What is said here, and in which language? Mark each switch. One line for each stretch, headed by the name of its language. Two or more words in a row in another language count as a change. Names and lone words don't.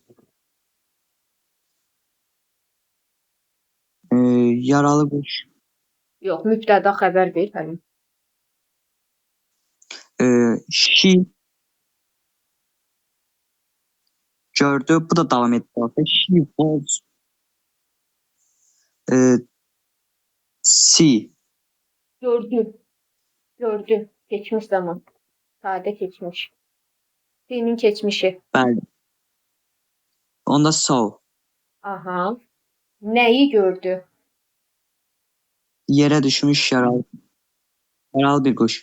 Azerbaijani: Yaralı quş. Yox, mübtəda xəbər ver həlim. She gördü. Bu da davam etti.
English: She was see.
Azerbaijani: Gördü. Gördü. Keçmiş zaman. Sadə keçmiş. Senin keçmişi. Bəli. Onda saw. Aha. Nəyi gördü? Yerə düşmüş yaralı. Yaralı bir quş.